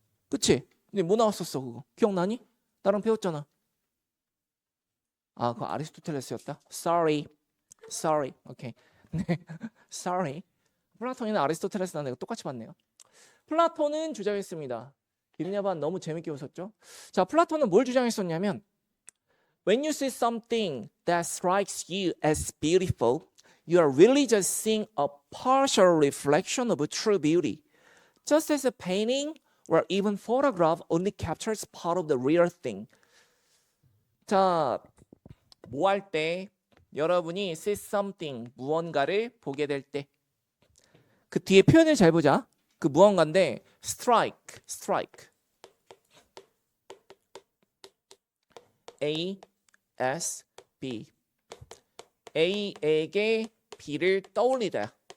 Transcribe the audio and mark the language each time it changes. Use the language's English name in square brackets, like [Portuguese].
[Korean] 그치? 근데 뭐 나왔었어 그거? 기억나니? 나랑 배웠잖아. 아, 그거 아리스토텔레스였다. [English] Sorry. 오케이. [Korean] 네. [English] Sorry. [Korean] 플라톤이나 아리스토텔레스나 내가 똑같이 봤네요. 플라톤은 주장했습니다. 기린야반 너무 재밌게 웃었죠? 자, 플라톤은 뭘 주장했었냐면 [English] When you see something that strikes you as beautiful, you are really just seeing a partial reflection of true beauty. Just as a painting or even photograph only captures part of the real thing. [Korean] 자, 뭐 할 때? 여러분이 [English] see something, [Korean] 무언가를 보게 될 때. 그 뒤에 표현을 잘 보자. 그 무언가인데 strike, strike. A, S, B. A에게 B를 떠올리다.